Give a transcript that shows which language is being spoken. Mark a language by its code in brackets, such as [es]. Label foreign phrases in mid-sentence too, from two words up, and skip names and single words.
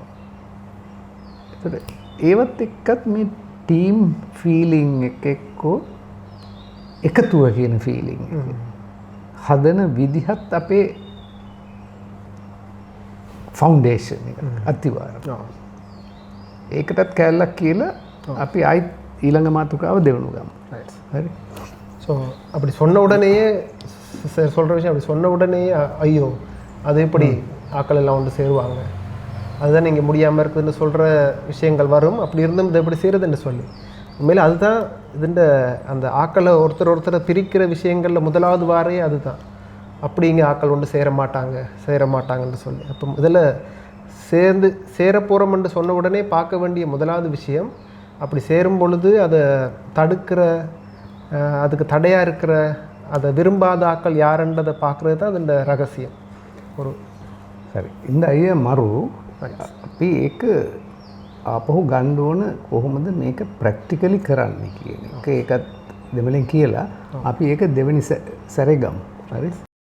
[si] ඒතකොට ඒවත් එක්කත් මේ [en] team feeling [si] එක එක්කෝ එකතුව කියන ෆීලිං එක හදන විදිහත් අපේ ෆවුන්ඩේෂන් එක අතිවාරම්. ඒකටත් කැල්ලක් කියලා අපි ආයිත් ඊළඟ මාතෘකාව දෙවනු ගමු. හරි. [ta] ஸோ அப்படி சொன்ன உடனேயே சொல்கிற விஷயம், அப்படி சொன்ன உடனேயே ஐயோ அது எப்படி ஆக்கள் எல்லாம் வந்து சேருவாங்க, அதுதான் நீங்கள் முடியாமல் இருக்குதுன்னு சொல்கிற விஷயங்கள் வரும். அப்படி இருந்தும் இதை எப்படி செய்கிறதுன்னு சொல்லி உண்மையில் அதுதான் இதுண்ட அந்த ஆக்களை ஒருத்தரை பிரிக்கிற விஷயங்களில் முதலாவது வாரே அதுதான். அப்படிங்க ஆக்கள் ஒன்று சேர மாட்டாங்கன்னு சொல்லி அப்போ இதில் சேர போகிறோம்னு சொன்ன உடனே பார்க்க வேண்டிய முதலாவது விஷயம், அப்படி சேரும் பொழுது அதை தடுக்கிற, அதுக்கு தடையாக இருக்கிற, அதை விரும்பாத ஆக்கள் யாருன்றதை பார்க்குறது தான் அது ரகசியம். ஒரு சரி, இந்த [si] අය මරු අපි ඒක ආපහු ගන්න ඕන කොහොමද මේක ප්‍රැක්ටිකලි කරන්නේ කියන එක. ඒකත් දෙමළෙන් කියලා අපි ඒක දෙවෙනි සැරේ ගමු. හරි.